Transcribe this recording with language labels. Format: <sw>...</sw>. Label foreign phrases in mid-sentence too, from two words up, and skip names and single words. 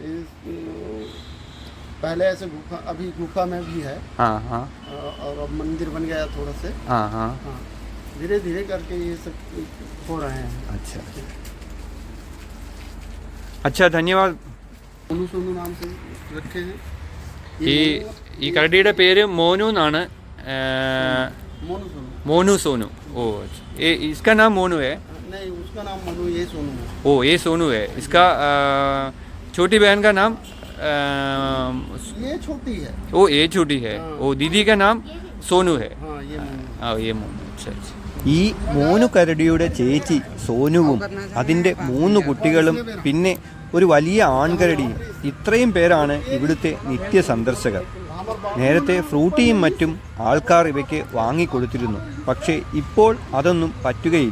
<hi>पहले ऐसे गुफा, अभी गुफा में भी है। हाँ, हाँ। और अब मंदिर बन गया थोड़ा से। हाँ, हाँ। धीरे धीरे करके ये सब हो रहे हैं। अच्छा अच्छा, धन्यवाद. सोनू सोनू नाम से रखे हैं।</hi> <ml>ഈ കരടിയുടെ പേര് മോനു എന്നാണ്.</ml> <hi>मोनू सोनू। मोनू सोनू. ओ ये इसका नाम मोनू है? नहीं, उसका नाम मोनू, ये सोनू है। ओ ये सोनू है. इसका छोटी बहन का नाम ये छोटी है. ओ ये छोटी है. ओ दीदी का नाम सोनू है. हाँ, ये मोनू. हाँ ये मोनू. अच्छा अच्छा.</hi> <ml>ഈ മോനു കരടിയുടെ ചേച്ചി സോനുവും അതിൻ്റെ 3 കുട്ടികളും പിന്നെ ഒരു വലിയ ആൺകരടിയും, ഇത്രയും പേരാണ് ഇവിടുത്തെ നിത്യ സന്ദർശകർ. നേരത്തെ ഫ്രൂട്ടിയും മറ്റും ആൾക്കാർ ഇവയ്ക്ക് വാങ്ങിക്കൊടുത്തിരുന്നു. പക്ഷേ ഇപ്പോൾ അതൊന്നും പറ്റുകയില്ല.</ml>